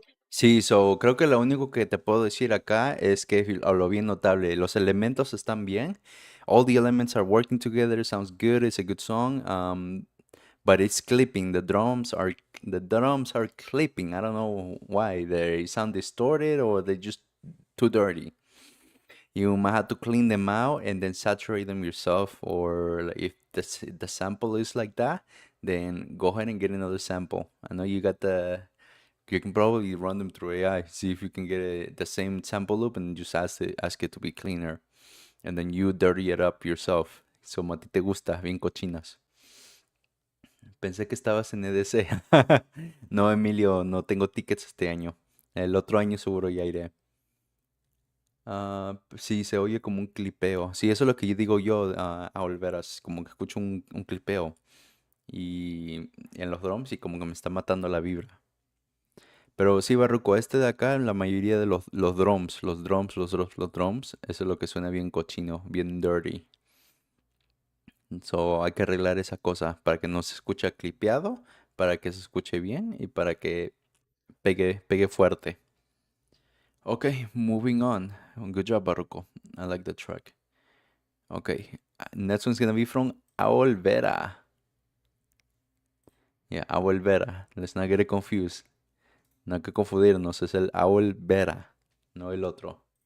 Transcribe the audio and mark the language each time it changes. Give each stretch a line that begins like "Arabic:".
Spanish: Sí, so, creo que lo único que te puedo decir acá es que a lo bien notable, los elementos están bien.
English: All the elements are working together. Sounds good. It's a good song. But it's clipping. The drums are clipping. I don't know why. They sound distorted or they just too dirty. You might have to clean them out and then saturate them yourself. Or like, if the sample is like that, then go ahead and get another sample. I know you got you can probably run them through AI, see if you can get the same sample loop and just ask it to be cleaner. And then you dirty it up yourself.
Spanish: So a ti te gusta, bien cochinas. Pensé que estabas en EDC. No, Emilio, no tengo tickets este año. El otro año seguro ya iré. Sí, se oye como un clipeo. Sí, eso es lo que yo digo yo a Olveras, como que escucho un clipeo. Y en los drums y como que me está matando la vibra. Pero sí, Barruco, este de acá, la mayoría de los drums, eso es lo que suena bien cochino, bien dirty. So hay que arreglar esa cosa para que no se escuche clipeado, para que se escuche bien y para que pegue fuerte.
English: Okay, moving on. Good job, Barruco. I like the track. Okay, next one's gonna be from Aolvera. Yeah, Aolvera. Let's not get it confused.
Spanish: No hay que confundirnos, es el Aolvera, no el otro.